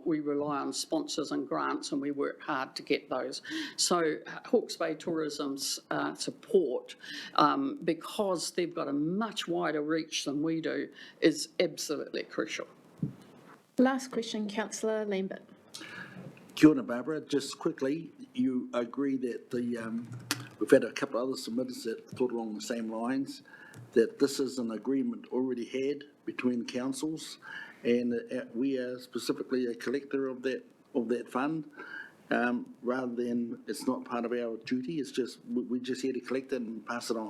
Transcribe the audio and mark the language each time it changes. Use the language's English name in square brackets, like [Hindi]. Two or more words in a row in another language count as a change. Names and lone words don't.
[English] We rely on sponsors and grants, and we work hard to get those. So Hawke's Bay Tourism's support, because they've got a much wider reach than we do, is absolutely crucial. Last question, Councillor Lambert. [Māori] Kia ora, Barbara. [English] Just quickly, you agree that we've had a couple of other submitters that thought along the same lines, that this is an agreement already had between councils, and we are specifically a collector of that fund, rather than it's not part of our duty, it's just, we're just here to collect it and pass it on.